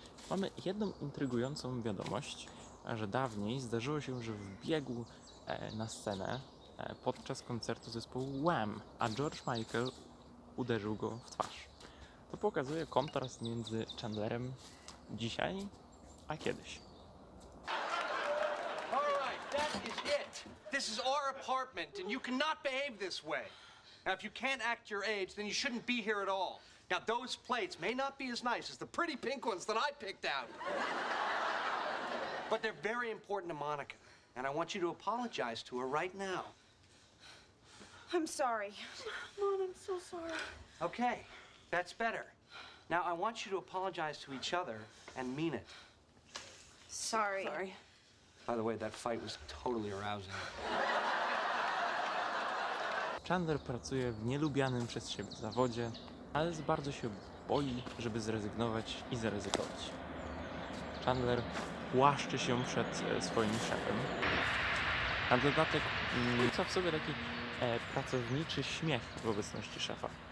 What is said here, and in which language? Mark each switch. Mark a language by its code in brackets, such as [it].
[pl] Mamy jedną intrygującą wiadomość, że dawniej zdarzyło się, że wbiegł na scenę podczas koncertu zespołu Wham, a George Michael uderzył go w twarz. To pokazuje kontrast między Chandlerem dzisiaj a kiedyś. [en] All right, that is it. This is our apartment, and you cannot behave this way. Now, if you can't act your age, then you shouldn't be here at all. Now, those plates may not be as nice as the pretty pink ones that I picked out. But they're very important to Monica, and I want you to apologize to her right now. I'm sorry. Mom, I'm so sorry. Okay, that's better. Now, I want you to apologize to each other and mean it. Sorry. By the way, that fight was totally arousing. [pl] Chandler pracuje w nielubianym przez siebie zawodzie, ale bardzo się boi, żeby zrezygnować i zaryzykować. Chandler płaszczy się przed swoim szefem. Na dodatek rzuca w sobie taki pracowniczy śmiech w obecności szefa.